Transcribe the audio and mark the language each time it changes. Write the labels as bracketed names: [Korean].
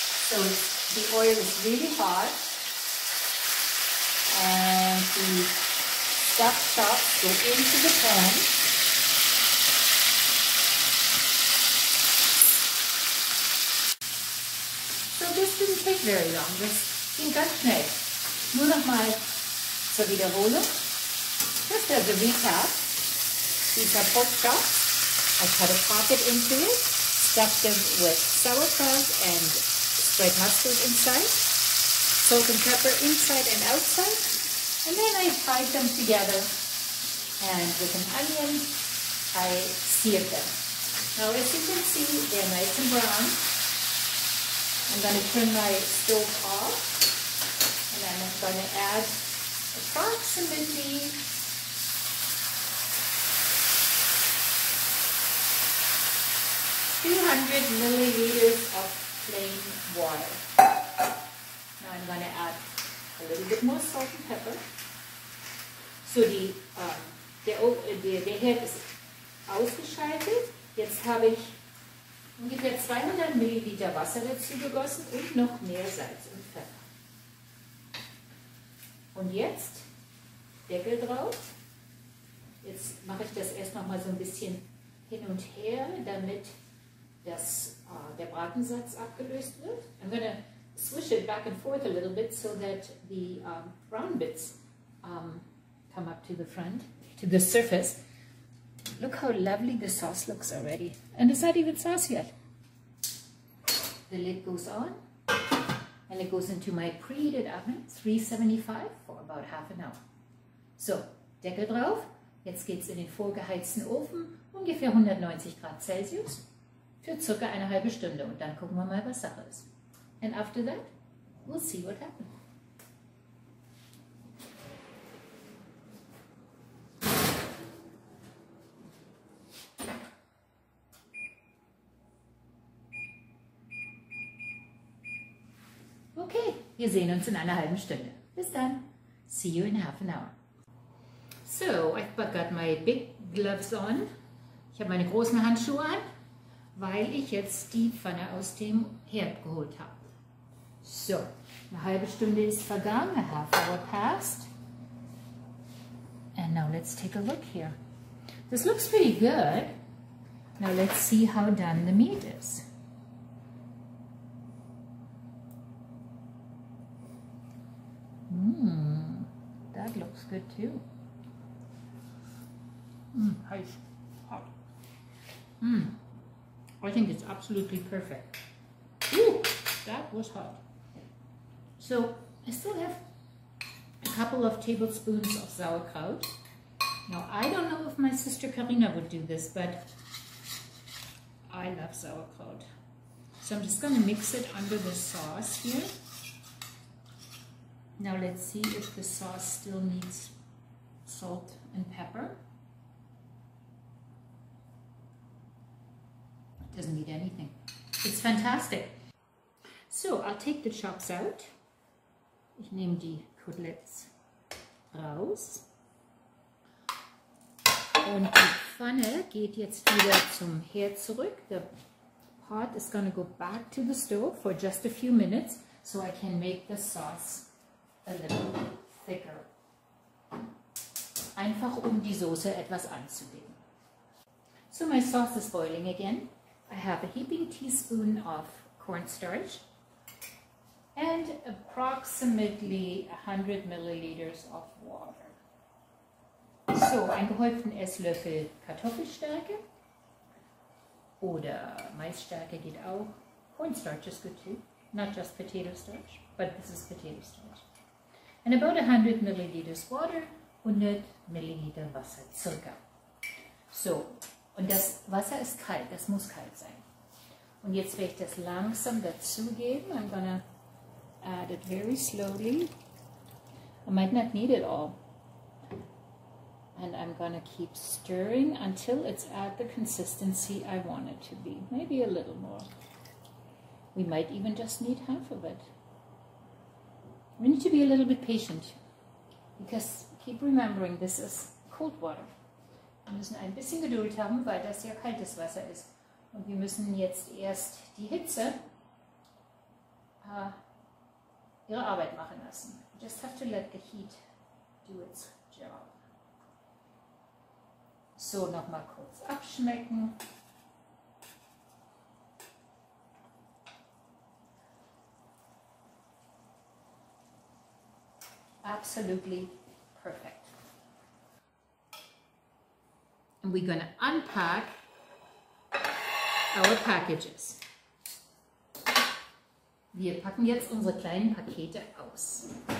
[English] So the oil is really hot and the stuffed chops go into the pan. So this didn't take very long, [German] das ging ganz schnell. Nur nochmal zur Wiederholung. [English] Just as a recap, these are pork chops. I cut a pocket into it, stuffed them with sauerkraut and spread mustard inside, salt and pepper inside and outside, and then I fried them together, and with an onion I seared them. Now as you can see, they're nice and brown. I'm going to turn my stove off, and I'm going to add approximately 200 milliliters of plain water. Now I'm going to add a little bit more salt and pepper. [German] So der Herd ist ausgeschaltet. Jetzt habe ich ungefähr 200 Milliliter Wasser dazu gegossen und noch mehr Salz und Pfeffer. Und jetzt Deckel drauf. Jetzt mache ich das erst noch mal so ein bisschen hin und her, damit der Bratensatz abgelöst wird. [English] I'm going to swish it back and forth a little bit so that the brown bits come up to the front, to the surface. Look how lovely the sauce looks already. And it's not even sauce yet. The lid goes on and it goes into my preheated oven, 375, for about half an hour. [German] So, Deckel drauf. Jetzt geht es in den vorgeheizten Ofen, ungefähr 190 Grad Celsius, für circa eine halbe Stunde. Und dann gucken wir mal, was Sache ist. [English] And after that, we'll see what happens. [German] Okay, wir sehen uns in einer halben Stunde. Bis dann. [English] See you in half an hour. So, I've got my big gloves on. [German] Ich habe meine großen Handschuhe an, weil ich jetzt die Pfanne aus dem Herd geholt habe. So, eine halbe Stunde ist vergangen, [English] a half hour passed. And now let's take a look here. This looks pretty good. Now let's see how done the meat is. That looks good too. Hot. I think it's absolutely perfect. Ooh, that was hot. So I still have a couple of tablespoons of sauerkraut. Now I don't know if my sister Karina would do this, but I love sauerkraut. So I'm just going to mix it under the sauce here. Now let's see if the sauce still needs salt and pepper. It doesn't need anything. It's fantastic. So I'll take the chops out. [German] Ich nehme die Koteletts raus. Und die Pfanne geht jetzt wieder zum Herd zurück. [English] The pot is going to go back to the stove for just a few minutes so I can make the sauce a little thicker. [German] Einfach die Soße etwas anzulegen. [English] So my sauce is boiling again. I have a heaping teaspoon of cornstarch and approximately 100 milliliters of water. [German] So, einen gehäuften Esslöffel Kartoffelstärke oder Maisstärke geht auch. [English] Cornstarch is good too, not just potato starch, but this is potato starch. And about 100 milliliters water, [German] 100 Milliliter Wasser circa. So, und das Wasser ist kalt, das muss kalt sein. Und jetzt werde ich das langsam dazugeben. [English] I'm gonna add it very slowly. I might not need it all. And I'm gonna keep stirring until it's at the consistency I want it to be. Maybe a little more. We might even just need half of it. We need to be a little bit patient because keep remembering this is cold water. [German] Wir müssen ein bisschen Geduld haben, weil das ja kaltes Wasser ist. Und wir müssen jetzt erst die Hitze ihre Arbeit machen lassen. [English] You just have to let the heat do its job. [German] So, nochmal kurz abschmecken. [English] Absolutely perfect. And we're going to unpack our packages. [German] Wir packen jetzt unsere kleinen Pakete aus.